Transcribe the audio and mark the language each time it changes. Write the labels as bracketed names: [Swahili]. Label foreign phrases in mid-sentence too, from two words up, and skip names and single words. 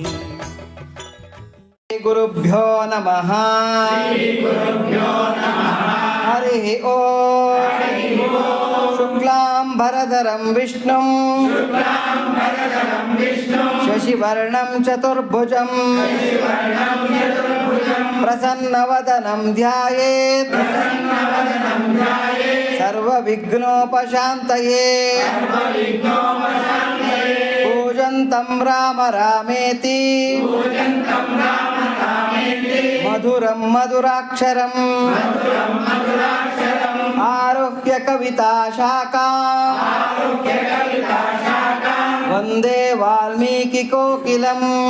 [Sanskrit] ಗುರುಭ್ಯೋ ನಮಃ. ಹರಿ ಓಂ. ಶುಕ್ಲಾಂಬರಧರಂ ವಿಷ್ಣುಂ ಶಶಿವರ್ಣಂ ಚತುರ್ಭುಜಂ ಪ್ರಸನ್ನವದನಂ ಧ್ಯಾಯೇತ್ ಸರ್ವವಿಘ್ನೋಪಶಾಂತಯೇ. ಕೂಜಂತಂ ರಾಮ ರಾಮೇತಿ ಮಧುರಂ ಮಧುರಾಕ್ಷರಂ ಆರುಹ್ಯ ಕವಿತಾ ಶಾಖಾಂ ವಂದೇ ವಾಲ್ಮೀಕಿ ಕೋಕಿಲಂ.